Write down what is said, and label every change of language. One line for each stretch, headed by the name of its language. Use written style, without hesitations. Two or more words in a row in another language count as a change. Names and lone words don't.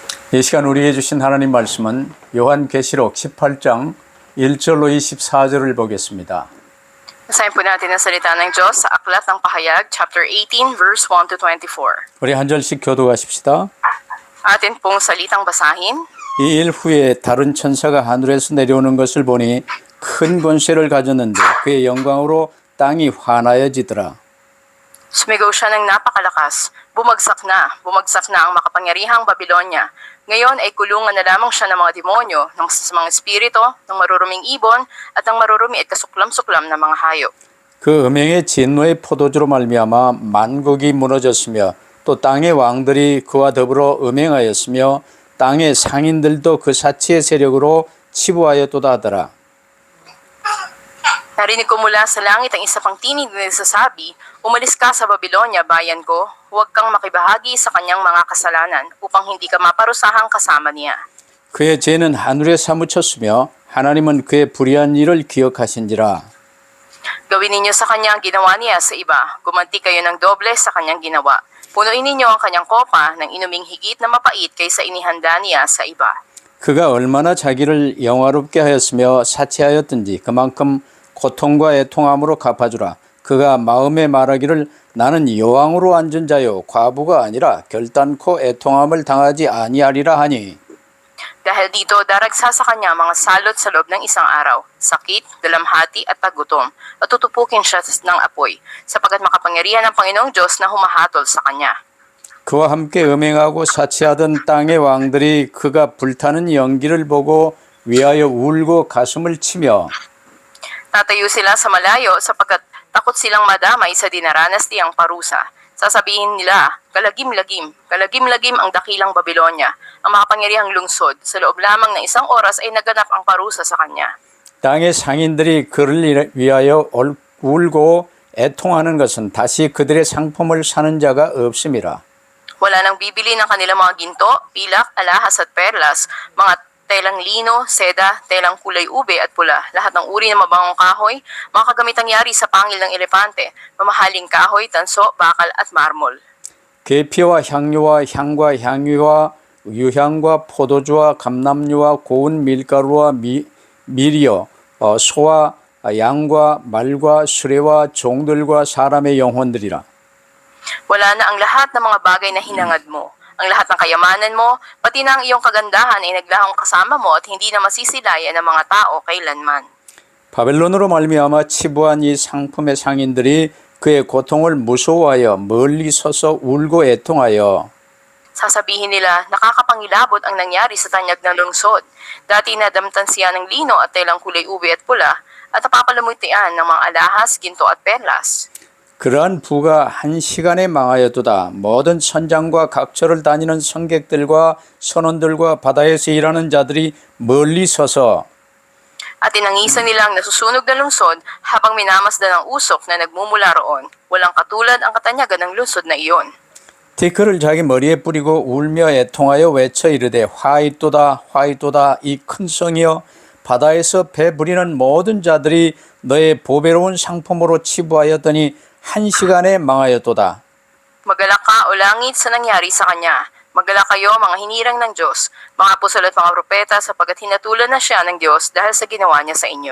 Korean: 이 시간 우리에게 주신 하나님 말씀은 요한계시록 18장 1절로 24절을 보겠습니다.
Filipino: Basahin po natin ang salita ng Diyos sa Aklat ng Pahayag,
English: chapter 18, verse 1 to 24.
Korean: 우리 한 절씩 교독하십시다.
Filipino: Atin pong salitang basahin.
Korean: 이 일 후에 다른 천사가 하늘에서 내려오는 것을 보니 큰 권세를 가졌는데 그의 영광으로 땅이 환하여지더라.
Filipino: Sumigaw siya ng napakalakas. Bumagsak na ang makapangyarihang Babilonya. Ngayon ay kulungan na lamang siya ng mga demonyo, ng mga espiritu, ng maruruming ibon, at ng marurumi at kasuklam-suklam na mga hayop.
Korean: 그 음행의 진노의 포도주로 말미암아 만국이 무너졌으며 또 땅의 왕들이 그와 더불어 음행하였으며 땅의 상인들도 그 사치의 세력으로 치부하였도다 하더라.
Filipino: Narinig ko mula sa langit ang isa pang tinig na nagsasabi, "Umalis ka sa Babilonya, bayan ko. Huwag kang makibahagi sa kanyang mga kasalanan upang hindi ka maparusahang kasama niya."
Korean: 그의 죄는 하늘에 사무쳤으며 하나님은 그의 불의한 일을 기억하신지라.
Filipino: Gawin ninyo sa kanya ang ginawa niya sa iba. Gumanti kayo ng doble sa kanyang ginawa. Punuin ninyo ang kanyang kopa ng inuming higit na mapait kaysa inihanda niya sa iba.
Korean: 그가 얼마나 자기를 영화롭게 하였으며 사치하였든지 그만큼 고통과 애통함으로 갚아주라. 그가 마음에 말하기를 나는 여왕으로 앉은 자요 과부가 아니라 결단코 애통함을 당하지 아니하리라 하니.
Filipino: Dahil dito, daragsa sa kanya mga salot sa loob ng isang araw, sakit, dalamhati at paggutom, at tutupukin siya ng apoy, sapagkat makapangyarihan ng Panginoong Diyos na humahatol sa kanya.
Korean: 그와 함께 음행하고 사치하던 땅의 왕들이 그가 불타는 연기를 보고 위하여 울고 가슴을 치며
Filipino: Tatayo sila sa malayo sapagkat takot silang madamay sa dinaranas niyang parusa. Sasabihin nila, kalagim-lagim, kalagim-lagim ang dakilang Babilonya, ang makapangyarihang lungsod. Sa loob lamang ng isang oras ay naganap ang parusa sa kanya.
Korean: 땅의 상인들이 그를 위하여 울고 애통하는 것은 다시 그들의 상품을 사는 자가 없음이라.
Filipino: Wala nang bibili ng kanilang mga ginto, pilak, alahas at perlas, mga telang lino, seda, telang kulay ube at pula, lahat ng uri ng mabangong kahoy, mga kagamitang yari sa pangil ng elepante, mamahaling kahoy, tanso, bakal at marmol.
Korean: 계피와 향료와 향과 향유와 유향과 포도주와 감람류와 고운 밀가루와 밀이요 소와 양과 말과 수레와 종들과 사람의 영혼들이라.
Filipino: Wala na ang lahat ng mga bagay na hinangad mo. Ang lahat ng kayamanan mo, pati na ang iyong kagandahan ay naglahong kasama mo at hindi na masisilayan ng mga tao kailanman.
Korean: 바벨론으로 말미암아 치부한 이 상품의 상인들이 그의 고통을 무서워하여 멀리 서서 울고 애통하여
Filipino: Sasabihin nila, nakakapangilabot ang nangyari sa tanyag ng lungsod. Dati nadamtan siya ng lino at telang kulay ube at pula at napapalamutian ng mga alahas, ginto at perlas.
Korean: 그러한 부가 한 시간에 망하였도다. 모든 선장과 각처를 다니는 성객들과 선원들과 바다에서 일하는 자들이 멀리 서서
Filipino: At tinangisan nila ang nasusunog na lungsod habang minamasdan ang usok na nagmumula roon. Walang katulad ang katanyagan ng lungsod na iyon.
Korean: 티크를 자기 머리에 뿌리고 울며 애통하여 외쳐 이르되 화이또다 화이또다 이 큰 성이여 바다에서 배 부리는 모든 자들이 너의 보배로운 상품으로 치부하였더니 한 시간에 망하였도다.
Filipino: Magalak ka o langit sa nangyari sa kanya. Magalak kayo mga hinirang ng Diyos, mga apostol at mga propeta sapagkat hinatulan na siya ng Diyos dahil sa ginawa niya sa inyo.